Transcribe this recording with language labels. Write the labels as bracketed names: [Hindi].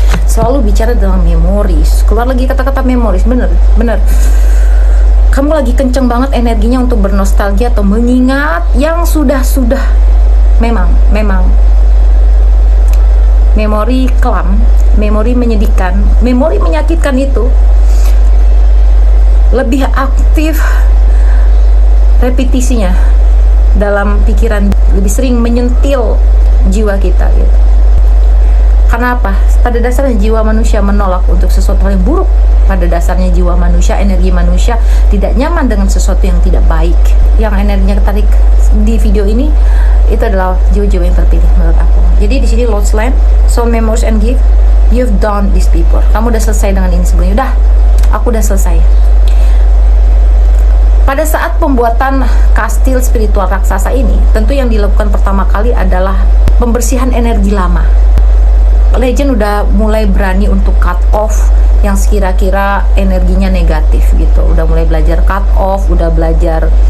[Indonesian] Selalu bicara dalam memories, keluar lagi kata-kata memories, bener kamu lagi kenceng banget energinya untuk bernostalgia atau mengingat yang sudah memang memori kelam, memori menyedihkan, memori menyakitkan itu lebih aktif repetisinya dalam pikiran, lebih sering menyentil jiwa kita gitu. Kenapa? Pada dasarnya jiwa manusia menolak untuk sesuatu yang buruk. Pada dasarnya jiwa manusia, energi manusia tidak nyaman dengan sesuatu yang tidak baik. Yang energinya ketarik di video ini itu adalah jiwa-jiwa yang terpilih menurut aku. Jadi di sini [English] Lord's Land, Soul Memories and Gift, you've done this before. [Indonesian] Kamu udah selesai dengan ini sebelumnya. Udah, aku udah selesai. Pada saat pembuatan kastil spiritual raksasa ini, tentu yang dilakukan pertama kali adalah pembersihan energi lama. Legend udah mulai berani untuk cut off yang sekira-kira energinya negatif gitu. Udah mulai belajar cut off, udah belajar